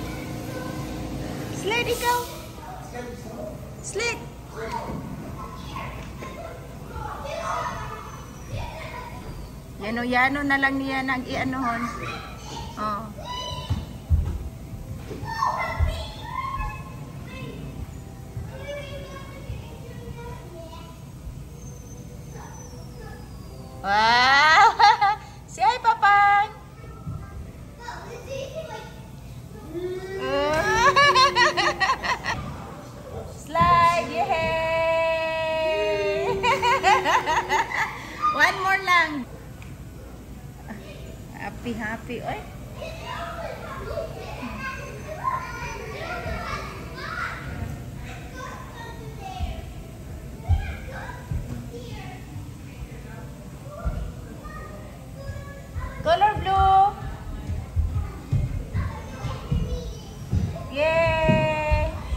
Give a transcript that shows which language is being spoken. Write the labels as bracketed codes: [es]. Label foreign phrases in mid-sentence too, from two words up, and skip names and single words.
[ceb] Slide ikaw. Slide. Yano na lang niya nang i-anuhon. Oh. Wow! [en] Say hi, Papang! Slide! Yay! One more lang. Happy. Oy. Color blue. Yay!